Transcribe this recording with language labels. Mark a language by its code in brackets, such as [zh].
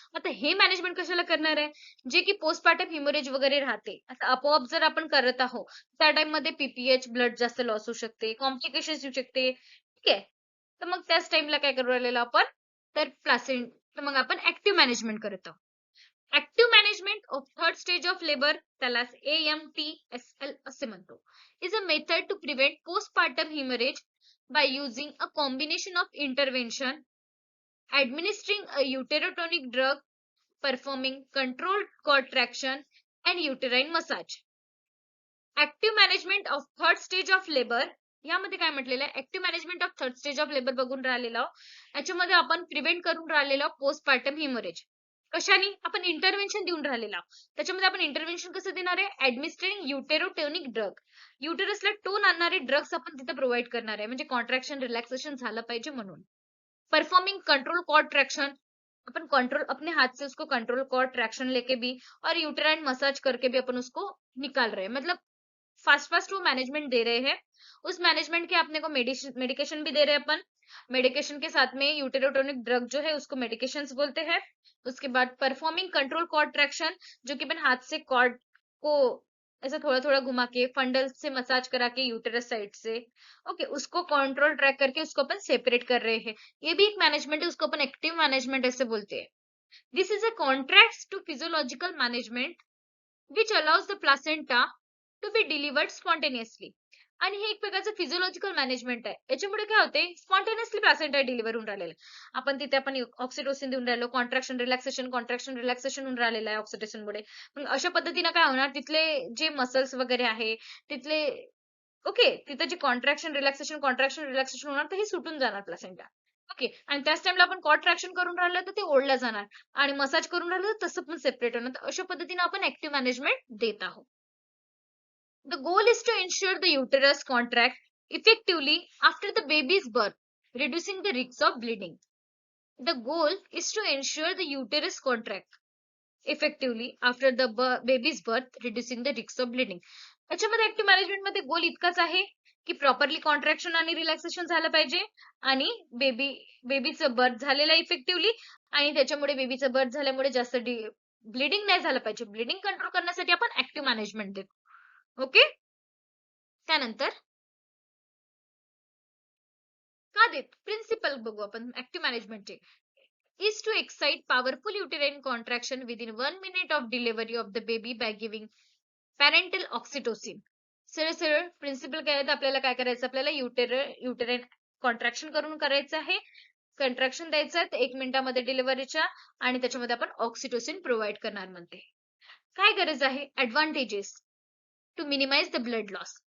[mr] आता हे मॅनेजमेंट कशाला करणार आहे, जे की पोस्टपार्टम हिमोरेज वगैरे राहते, आता आपोआप जर आपण करत आहोत त्या टाइम मध्ये पीपीएच ब्लड जास्त लॉस होऊ शकते, कॉम्प्लिकेशन्स येऊ शकते, ठीक आहे. तर मग त्याच टाइमला काय करू राहिलेलो आपण, तर तर मग आपण ऍक्टिव्ह मॅनेजमेंट करत आहोत. [en] active management of third stage of labour, [mr] त्याला AMTSL असे म्हणतो, [en] is a method to prevent postpartum hemorrhage by using a combination of intervention, administering a uterotonic drug, performing controlled contraction and uterine massage. [mr] Active management of third stage of labour, यामध्ये काय म्हटलेलं आहे, active management of third stage of labour बघून राहिलेलो, याच्यामध्ये आपण prevent करून राहिलेलो पोस्टपार्टम हिमोरेज. कशाने, आपण इंटरव्हेन्शन देऊन राहिलेला. त्याच्यामध्ये आपण इंटरव्हेन्शन कसं देणार आहे, ऍडमिनिस्ट्रिंग युटेरोटोनिक ड्रग. युटेरसला टोन आणणारे ड्रग्स आपण तिथे प्रोव्हाइड करणार आहे, म्हणजे कॉन्ट्रॅक्शन रिलॅक्सेशन झालं पाहिजे म्हणून. परफॉर्मिंग कंट्रोल कॉन्ट्रॅक्शन, [hi] अपन कंट्रोल अपने हाथ से उसको कंट्रोल कॉर्ड ट्रैक्शन लेके भी और यूटेराइन मसाज करके भी अपन उसको निकाल रहे हैं, मतलब फास्ट फास्ट वो मैनेजमेंट दे रहे हैं। उस मैनेजमेंट के अपने को मेडिकेशन भी दे रहे हैं अपन। मेडिकेशन के साथ में यूटेरोटोनिक ड्रग जो है उसको मेडिकेशंस बोलते हैं। उसके बाद परफॉर्मिंग कंट्रोल कॉर्ड ट्रैक्शन, जो कि अपन हाथ से कॉर्ड को ऐसा थोड़ा थोड़ा घुमा के फंडल से मसाज करा के यूटेरस साइड से, ओके, उसको कंट्रोल ट्रैक करके उसको अपन सेपरेट कर रहे हैं। ये भी एक मैनेजमेंट है, उसको अपन एक्टिव मैनेजमेंट ऐसे बोलते हैं। [en] This is a contract to physiological management which allows the placenta to be delivered spontaneously. [mr] आणि हे एक प्रकारचं फिजिओलॉजिकल मॅनेजमेंट आहे. याच्यामुळे काय होते, स्पॉन्टेनियसली प्लासेंटा डिलिव्हर होऊन राहिलेला आहे. आपण तिथे आपण ऑक्सिटोसिन देऊन राहिलो, कॉन्ट्रॅक्शन रिलॅक्सेशन होऊन राहिलेलं आहे ऑक्सिटोसिन मुळे. मग अशा पद्धतीने काय होणार, तिथले जे मसल्स वगैरे आहे तिथले, ओके, तिथं जे कॉन्ट्रॅक्शन रिलॅक्सेशन होणार तर हे सुटून जाणार प्लासेंटा. ओके, आणि त्याच टाइमला आपण कॉन्ट्रॅक्शन करून राहिलं तर ते ओढलं जाणार आणि मसाज करून राहिलं तर तसं पण सेपरेट होणार. तर अशा पद्धतीने आपण ऍक्टिव्ह मॅनेजमेंट देत आहोत. [en] The goal is to ensure the uterus contract effectively after the baby's birth, reducing the risk of bleeding. The goal is to ensure the uterus contract effectively after the baby's birth, reducing the risk of bleeding. [mr] याच्यामध्ये active management मध्ये गोल इतकाच आहे की properly contraction आणि relaxation झालं पाहिजे आणि बेबीचं birth झालेलं इफेक्टिव्हली, आणि त्याच्यामुळे बेबीचं बर्थ झाल्यामुळे जास्त ब्लिडिंग नाही झालं पाहिजे. ब्लिडिंग कंट्रोल करण्यासाठी आपण ऍक्टिव्ह मॅनेजमेंट देतो. ओके, त्यानंतर का देत प्रिन्सिपल बघू आपण active मॅनेजमेंटचे. [en] is to excite powerful uterine contraction within 1 minute of delivery of the baby by giving parental oxytocin. [mr] सरळ सरळ प्रिन्सिपल काय आहे, आपल्याला काय करायचं, आपल्याला युटेराइन कॉन्ट्रॅक्शन करून करायचं आहे, कंट्रॅक्शन द्यायचं आहे 1 मिनिटामध्ये डिलिव्हरीच्या, आणि त्याच्यामध्ये आपण ऑक्सिटोसिन प्रोव्हाइड करणार म्हणते. काय गरज आहे, [en] Advantages to minimise the blood loss.